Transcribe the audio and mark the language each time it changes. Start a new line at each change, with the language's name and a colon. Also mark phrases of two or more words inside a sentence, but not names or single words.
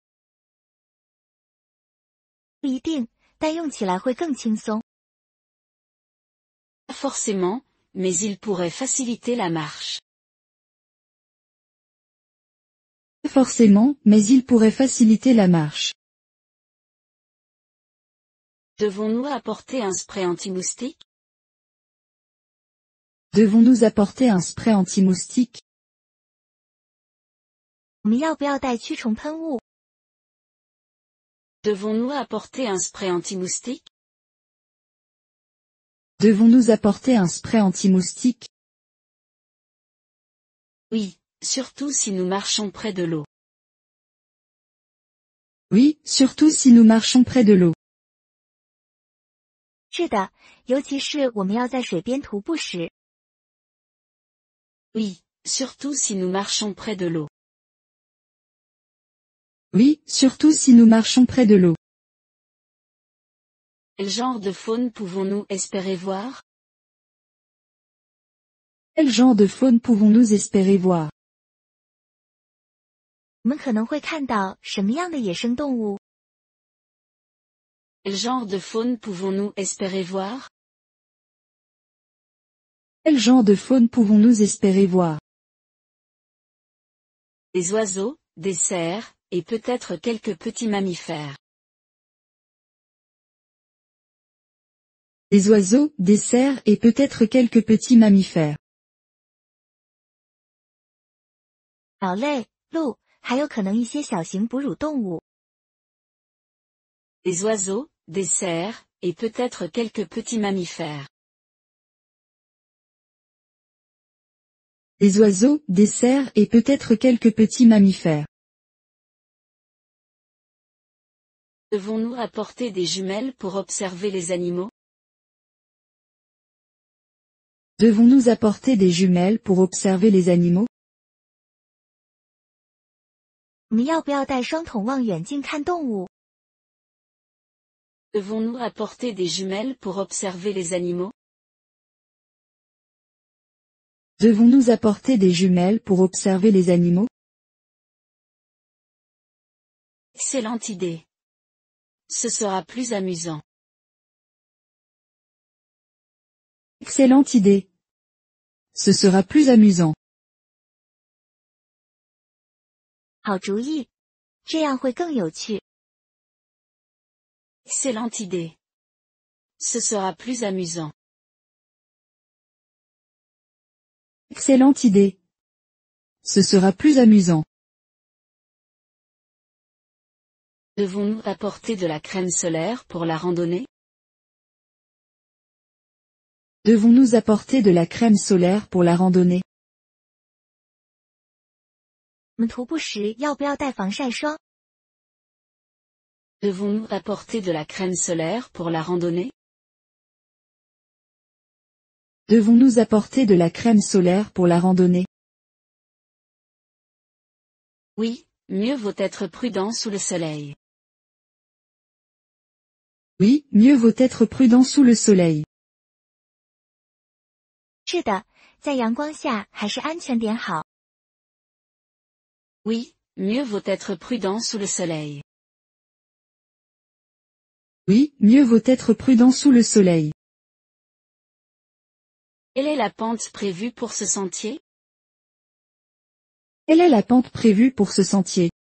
Chinese: 不一定，但用起来会更轻松。
French: Pas forcément, mais il pourrait faciliter la marche. Pas forcément, mais il pourrait faciliter la marche. Devons-nous apporter un spray anti-moustique? Devons-nous apporter un spray anti-moustique?
Chinese: 我们要不要带驱虫喷雾？
French: Devons-nous apporter un spray anti-moustique? Devons-nous apporter un spray anti-moustique? Oui, surtout si nous marchons près de l'eau. Oui, surtout si nous marchons près de l'eau.
Chinese: 是的，尤其是我们要在水边徒步时。
French: Oui, surtout si nous marchons près de l'eau. Oui, surtout si nous marchons près de l'eau. Quel genre de faune pouvons-nous espérer voir? Quel genre de faune pouvons-nous espérer voir?
Chinese: 我们可能会看到什么样的野生动物？
French: Quel genre de faune pouvons-nous espérer voir? Quel genre de faune pouvons-nous espérer voir? Des oiseaux, des cerfs, et peut-être quelques petits mammifères. Des oiseaux, des cerfs et peut-être quelques petits mammifères.
Chinese: 鸟类、鹿，还有可能一些小型哺乳动物。
French: Des oiseaux, des cerfs, et peut-être quelques petits mammifères. Des oiseaux, des cerfs et peut-être quelques petits mammifères. Devons-nous apporter des jumelles pour observer les animaux? Devons-nous apporter des jumelles pour observer les animaux?
Chinese: 我们要不要带双筒望远镜看动物？
French: Devons-nous apporter des jumelles pour observer les animaux? Devons-nous apporter des jumelles pour observer les animaux? Excellente idée. Ce sera plus amusant. Excellente idée. Ce sera plus amusant.
Chinese: 好主意，这样会更有趣。
French: Excellente idée. Ce sera plus amusant. Excellente idée. Ce sera plus amusant. Devons-nous apporter de la crème solaire pour la randonnée? Devons-nous apporter de la crème solaire pour la randonnée?
Chinese: 我们徒步时要不要带防晒霜？
French: Devons-nous apporter de la crème solaire pour la randonnée? Devons-nous apporter de la crème solaire pour la randonnée? Oui, mieux vaut être prudent sous le soleil. Oui, mieux vaut être prudent sous le soleil.
Chinese: 是的，在阳光下还是安全点好。
French: Oui, mieux vaut être prudent sous le soleil. Oui, mieux vaut être prudent sous le soleil. Quelle est la pente prévue pour ce sentier? Quelle est la pente prévue pour ce sentier?